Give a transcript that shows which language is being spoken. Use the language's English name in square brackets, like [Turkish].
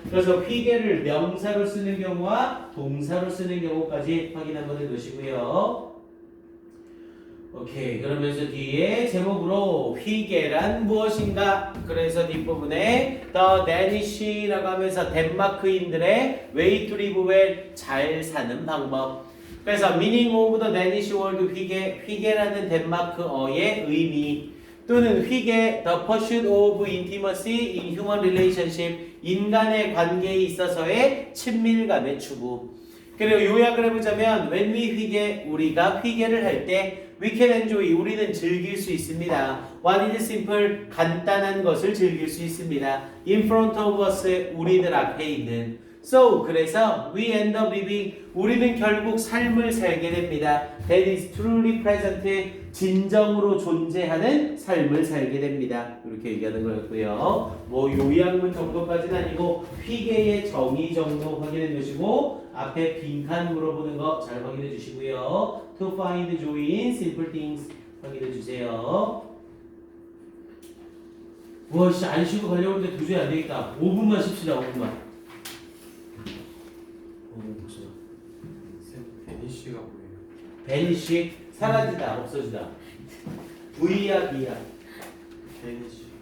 [Korean] 그래서 휘게를 명사로 쓰는 경우와 동사로 쓰는 경우까지 확인 한번 해두시고요. 오케이, 그러면서 뒤에 제목으로 휘게란 무엇인가? 그래서 뒷부분에 The Danish라고 하면서 덴마크인들의 [English] way to live well, [Korean] 잘 사는 방법. 그래서 [English] meaning of the Danish word [Korean] 휘게라는 덴마크어의 의미 또는 휘게 [English] the pursuit of intimacy in human relationship, [Korean] 인간의 관계에 있어서의 친밀감의 추구. 그리고 요약을 해보자면 [English] when we [Korean] 휘게, 우리가 휘게를 할 때 [English] we can enjoy, [Korean] 우리는 즐길 수 있습니다. [English] What is simple, [Korean] 간단한 것을 즐길 수 있습니다. [English] In front of us, [Korean] 우리들 앞에 있는. [English] So, 그래서 we end up living, [Korean] 우리는 결국 삶을 살게 됩니다. [English] That is truly present, [Korean] 진정으로 존재하는 삶을 살게 됩니다. 이렇게 얘기하는 거였고요. 뭐 요약문 정도까지는 아니고 휘게의 정의 정도 확인해 주시고 앞에 빈칸 물어보는 거 잘 확인해 주시고요. [English] To find joy in simple things [Korean] 확인해 주세요. 와, 씨, 안 쉬고 가려고 하는데 도저히 안 되겠다. 5분만 쉽시다, 5분만. 베니쉬가 뭐예요? 베니쉬, 사라지다, 없어지다. V야, B야. 베니쉬.